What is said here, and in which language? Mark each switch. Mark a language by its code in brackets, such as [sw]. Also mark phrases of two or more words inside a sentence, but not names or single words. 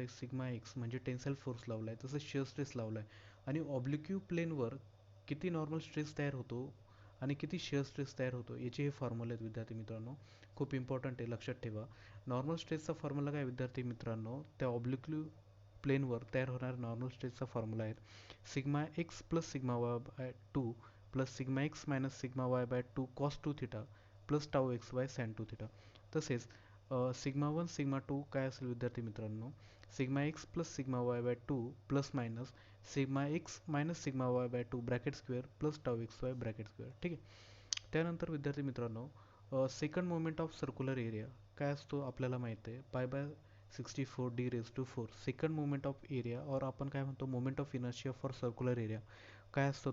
[mr] σx म्हणजे [en] tensile force [mr] लावला आहे, तसंच [en] shear stress [mr] लावला आहे आणि ऑब्लिक्यू प्लेनवर किती [en] normal stress [mr] तयार होतो आणि किती [en] shear stress [mr] तयार होतो याचे हे फॉर्म्युले आहेत विद्यार्थी मित्रांनो. खूप इम्पॉर्टंट आहे, लक्षात ठेवा. [en] normal stressचा formula [mr] काय विद्यार्थी मित्रांनो? त्या ऑब्लिक्यू प्लेनवर तयार होणाऱ्या [en] normal stressचा formula [mr] आहे σx + σy/2 + σx - [en] σy/2 cos2θ + τxy sin2θ. [mr] तसेच σ1 σ2 काय असेल विद्यार्थी मित्रांनो? [en] σx + σy/2 ± σx - σy/2 bracket square + τxy bracket square. [mr] ठीक आहे. त्यानंतर विद्यार्थी मित्रांनो [en] second moment of circular area [mr] काय असतो आपल्याला माहिती आहे? [en] π/64d⁴. second moment of area, [mr] और आपण काय म्हणतो? [en] moment of inertia for circular area [mr] काय असतो?